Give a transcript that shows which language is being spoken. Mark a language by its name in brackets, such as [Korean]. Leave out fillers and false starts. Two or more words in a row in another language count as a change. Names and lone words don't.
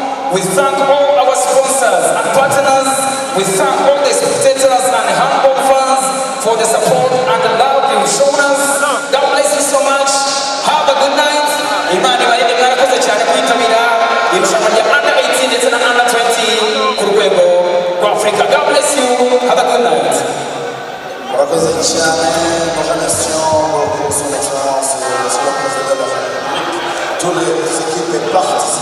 [English] We thank all our sponsors and partners. We thank all the spectators and handball fans for the support and the love you've shown us. God bless you so much. Have a good night. [Kinyarwanda] Imani barinde mwarakoze cyane kwitabira irushanwa rya under 18 ndetse na under 20 ku rwego rwa Africa. [English] God bless you. Have a good night. [Kinyarwanda] Murakoze cyane. [French] Nous remercions pour son excellence et le président de la République. Toutes les équipes partenaires.